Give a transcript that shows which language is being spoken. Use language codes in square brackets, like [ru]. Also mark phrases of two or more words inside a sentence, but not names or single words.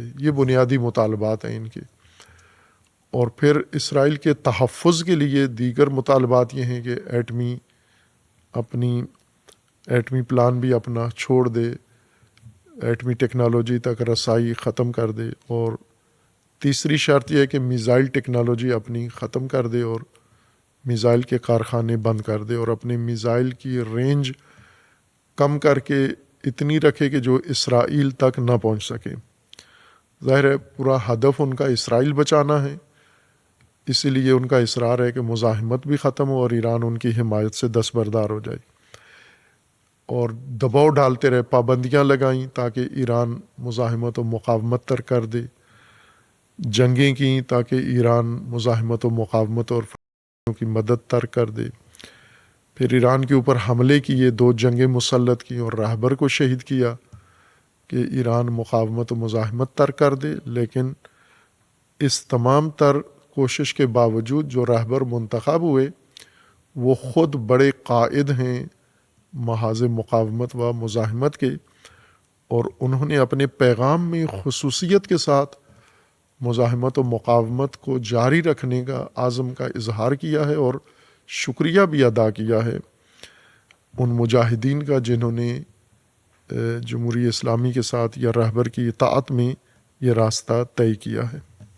[ur] یہ بنیادی مطالبات ہیں ان کے۔ اور پھر اسرائیل کے تحفظ کے لیے دیگر مطالبات یہ ہیں کہ ایٹمی پلان بھی اپنا چھوڑ دے، ایٹمی ٹیکنالوجی تک رسائی ختم کر دے، اور تیسری شرط یہ ہے کہ میزائل ٹیکنالوجی اپنی ختم کر دے اور میزائل کے کارخانے بند کر دے، اور اپنے میزائل کی رینج کم کر کے اتنی رکھے کہ جو اسرائیل تک نہ پہنچ سکے۔ ظاہر ہے پورا ہدف ان کا اسرائیل بچانا ہے، اسی لیے ان کا اصرار ہے کہ مزاحمت بھی ختم ہو اور ایران ان کی حمایت سے دستبردار ہو جائے، اور دباؤ ڈالتے رہے، پابندیاں لگائیں تاکہ ایران مزاحمت و مقاومت ترک کر دے، جنگیں کیں تاکہ ایران مزاحمت و مقاومت اور کی مدد ترک کر دے، پھر ایران کے اوپر حملے کیے، 2 جنگیں مسلط کی اور رہبر کو شہید کیا کہ ایران مقاومت و مزاحمت ترک کر دے۔ لیکن اس تمام تر کوشش کے باوجود جو رہبر منتخب ہوئے وہ خود بڑے قائد ہیں محاذ مقاومت و مزاحمت کے، اور انہوں نے اپنے پیغام میں خصوصیت کے ساتھ مزاحمت و مقاومت کو جاری رکھنے کا عزم کا اظہار کیا ہے، اور شکریہ بھی ادا کیا ہے ان مجاہدین کا جنہوں نے جمہوریہ اسلامی کے ساتھ یا رہبر کی اطاعت میں یہ راستہ طے کیا ہے۔